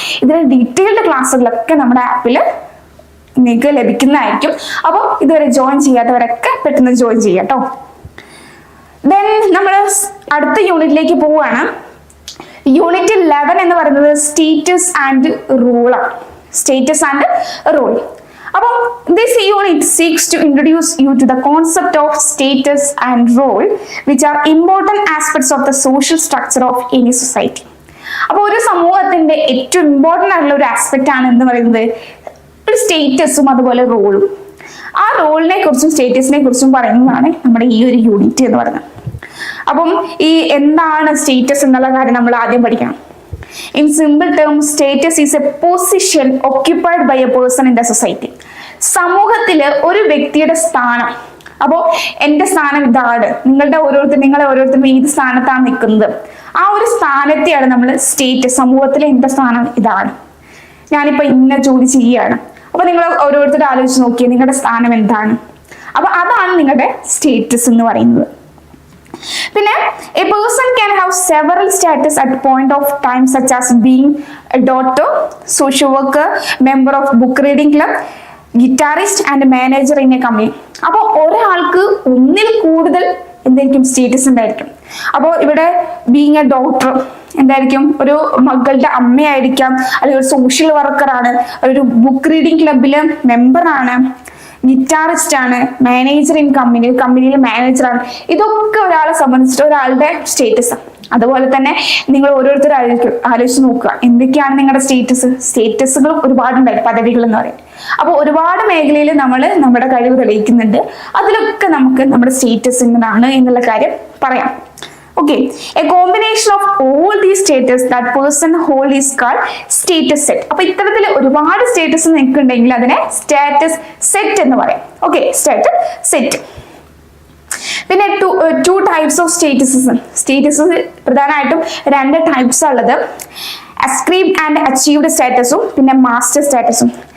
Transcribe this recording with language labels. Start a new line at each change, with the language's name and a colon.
Malayalam: ഇതിന് ഡീറ്റെയിൽഡ് ക്ലാസ്സുകളൊക്കെ നമ്മുടെ ആപ്പിൽ നിങ്ങൾക്ക് ലഭിക്കുന്നതായിരിക്കും. അപ്പോൾ ഇതുവരെ ജോയിൻ ചെയ്യാത്തവരൊക്കെ പെട്ടെന്ന് ജോയിൻ ചെയ്യാം കേട്ടോ. ദെൻ നമ്മൾ അടുത്ത യൂണിറ്റിലേക്ക് പോവുകയാണ്. യൂണിറ്റ് 11 എന്ന് പറയുന്നത് സ്റ്റേറ്റസ് ആൻഡ് റൂൾ ആണ്. Status and rule.
English: അപ്പോൾ this unit seeks to introduce you to the concept of status and role, which are important aspects of the social structure of any society.
Malayalam: അപ്പോൾ ഒരു സമൂഹത്തിന്റെ ഏറ്റവും important ആയിട്ടുള്ള ഒരു aspect ആണ് എന്ന് പറയുന്നത് ഒരു സ്റ്റേറ്റസും അതുപോലെ റോളും. ആ റോളിനെ കുറിച്ചും സ്റ്റേറ്റസിനെ കുറിച്ചും പറയുന്നതാണ് നമ്മുടെ ഈ ഒരു യൂണിറ്റ് എന്ന് പറയുന്നത്. അപ്പം ഈ എന്താണ് സ്റ്റേറ്റസ് എന്നുള്ള കാര്യം നമ്മൾ ആദ്യം പഠിക്കണം.
English: In simple terms, status is a position occupied by a person in the society.
Malayalam: സമൂഹത്തില് ഒരു വ്യക്തിയുടെ സ്ഥാനം. അപ്പോൾ എന്റെ സ്ഥാനം ഇതാണ്, നിങ്ങളെ ഓരോരുത്തരും ഏത് സ്ഥാനത്താണ് നിൽക്കുന്നത്, ആ ഒരു സ്ഥാനത്തെയാണ് നമ്മൾ സ്റ്റേറ്റസ്. സമൂഹത്തിലെ എന്റെ സ്ഥാനം ഇതാണ്, ഞാനിപ്പോ ഇന്ന ജോലി ചെയ്യുകയാണ്. അപ്പൊ നിങ്ങൾ ഓരോരുത്തരും ആലോചിച്ച് നോക്കിയേ നിങ്ങളുടെ സ്ഥാനം എന്താണ്. അപ്പൊ അതാണ് നിങ്ങളുടെ സ്റ്റേറ്റസ് എന്ന് പറയുന്നത്.
English: പിന്നെ a person can have several status at point of time, such as being a doctor, social worker, member of book reading club, guitarist and manager in a company.
Malayalam: അപ്പോൾ ഒരാൾക്ക് ഒന്നിൽ കൂടുതൽ എന്തായിരിക്കും സ്റ്റേറ്റസ് ഉണ്ടായിരിക്കും. അപ്പോൾ ഇവിടെ ബീങ് എ ഡോക്ടർ എന്തായിരിക്കും, ഒരു മകളുടെ അമ്മയായിരിക്കാം, അല്ലെങ്കിൽ ഒരു സോഷ്യൽ വർക്കറാണ്, ഒരു ബുക്ക് റീഡിംഗ് ക്ലബിലെ മെമ്പറാണ്, ഗിറ്റാറിസ്റ്റ് ആണ്, മാനേജർ ഇൻ കമ്പനിയിൽ മാനേജറാണ്. ഇതൊക്കെ ഒരാളെ സംബന്ധിച്ചിട്ട് ഒരാളുടെ സ്റ്റേറ്റസ് ആണ്. അതുപോലെ തന്നെ നിങ്ങൾ ഓരോരുത്തരും ആലോചിച്ച് നോക്കുക എന്തൊക്കെയാണ് നിങ്ങളുടെ സ്റ്റേറ്റസുകൾ ഒരുപാടുണ്ടായി, പദവികൾ എന്ന് പറയും. അപ്പോൾ ഒരുപാട് മേഖലയിൽ നമ്മൾ നമ്മുടെ കഴിവ് തെളിയിക്കുന്നുണ്ട്. അതിലൊക്കെ നമുക്ക് നമ്മുടെ സ്റ്റേറ്റസ് എന്താണ് എന്നുള്ള കാര്യം പറയാം.
English: Okay, a combination of all these status that person hold is called status set.
Malayalam: അപ്പോൾ ഇത്തരത്തിൽ ഒരുപാട് സ്റ്റേറ്റസ് നിൽക്കുന്നുണ്ടെങ്കിൽ അതിനെ സ്റ്റാറ്റസ് സെറ്റ് എന്ന് പറയും. Okay, status set. പിന്നെ ടു ടൈപ്സ് ഓഫ് സ്റ്റേറ്റസ് പ്രധാനമായിട്ടും 2 ടൈപ്സ് ഉള്ളത്. അസ്ക്രൈബ്ഡ് ആൻഡ് അച്ചീവ്ഡ് സ്റ്റാറ്റസും പിന്നെ മാസ്റ്റർ സ്റ്റാറ്റസും.